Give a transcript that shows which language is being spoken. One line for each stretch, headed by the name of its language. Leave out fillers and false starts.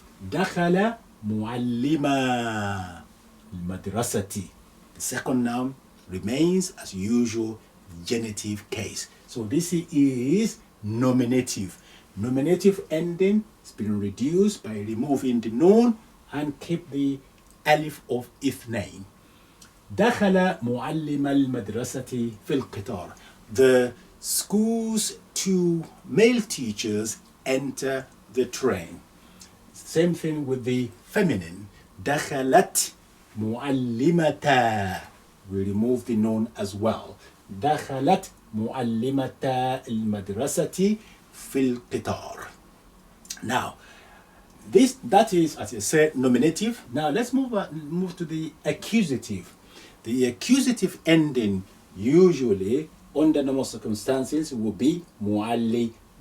Arabic: دخل معلما المدرسة.
English: The second noun remains as usual genitive case. So this is nominative. Nominative ending has been reduced by removing the noun and keep the alif of اثنين.
Arabic: دخل معلم المدرسة في القطار.
English: The school's two male teachers enter the train. Same thing with the feminine.
Arabic: دخلت معلمتا.
English: We remove the noun as well.
Arabic: دخلت معلمتا المدرسة في القطار.
English: Now, that is, as I said, nominative. Now let's move to the accusative. The accusative ending usually under normal circumstances will be معلمين.